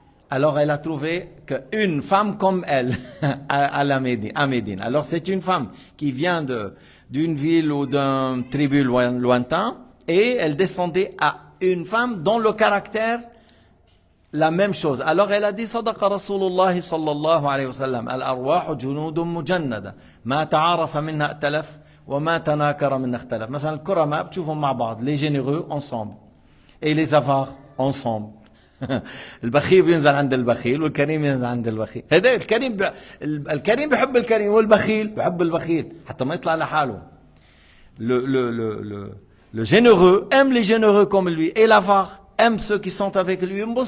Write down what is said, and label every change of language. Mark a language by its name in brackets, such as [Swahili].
[French] Alors elle a trouvé qu'une femme comme elle à Médine. Alors c'est une femme qui vient d'une ville ou d'un tribu lointain et elle descendait à une femme dont le caractère la même chose. Alors elle a dit [Arabic] صدق رسول الله صلى الله عليه وسلم الأرواح جنود مجندة ما تعارف منها ائتلف وما تناكر منها اختلف. مثلا الكرماء بتشوفهم مع بعض, [French] les généreux ensemble et les avares ensemble. [Arabic] البخيل بينزل عند البخيل والكريم ينزل عند البخيل. هذا الكريم بيحب الكريم والبخيل بيحب البخيل حتى ما يطلع لحاله. [French] Le généreux aime les généreux comme lui et l'avare aime ceux qui sont avec lui.